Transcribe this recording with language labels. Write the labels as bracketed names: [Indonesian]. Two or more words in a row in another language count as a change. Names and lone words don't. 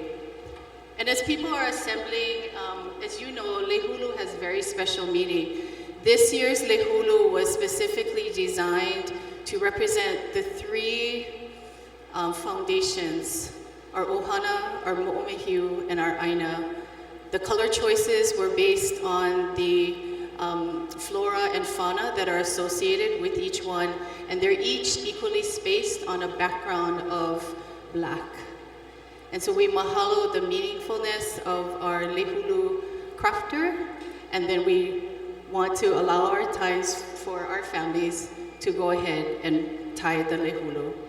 [English] And as people are assembling, as you know, lehulu has very special meaning. This year's lehulu was specifically designed to represent the 3 foundations, our ohana, our moʻomehiu, and our aina. The color choices were based on the flora and fauna that are associated with each one, and they're each equally spaced on a background of black. And so we mahalo the meaningfulness of our lehulu crafter, and then we want to allow our times for our families to go ahead and tie the lehulu.